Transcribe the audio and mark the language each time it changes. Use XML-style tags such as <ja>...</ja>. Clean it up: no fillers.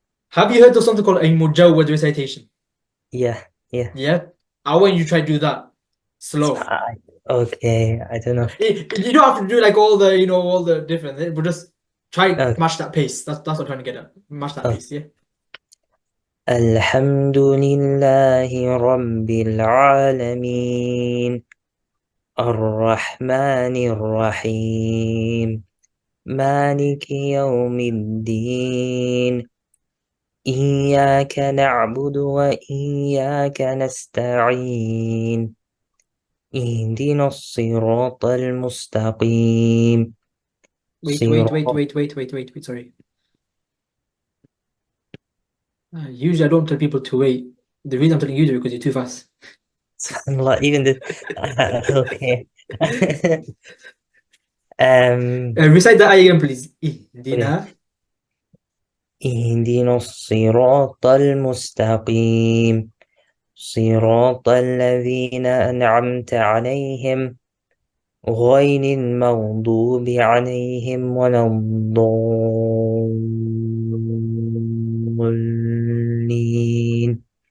<en>Have you heard of something called a mujawwad recitation? Yeah, yeah. Yeah? I want you to try to do that. Slow. Okay, I don't know. You don't have to do like all the, all the different, but just try Okay. match that pace. That's what I'm trying to get at. Match that Okay. pace, yeah?</en> <ar>الحمد لله رب العالمين الرحمن الرحيم مالك يوم الدين إياك نعبد وإياك نستعين اهدنا الصراط المستقيم صراط</ar> <en>Wait. Sorry. Usually I don't tell people to wait. The reason I'm telling you to because you're too fast. subhanallah, even the okay. um Recite the ayah again, please. okay.</en> <ar>Ihdina. اهدنا الصراط المستقيم صراط الذين أنعمت عليهم غير المغضوب عليهم ولا الضالين.</ar>